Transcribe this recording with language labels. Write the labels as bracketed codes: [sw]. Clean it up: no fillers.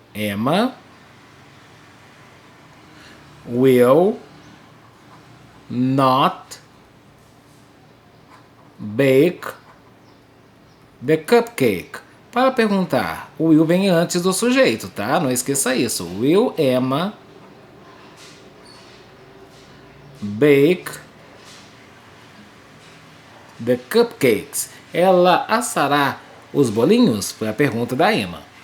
[en] Emma will not bake the cupcake. [pt] Para perguntar, o will vem antes do sujeito, tá? Não esqueça isso. [en] Will Emma bake the cupcakes? [pt] Ela assará os bolinhos? Foi a pergunta da Emma.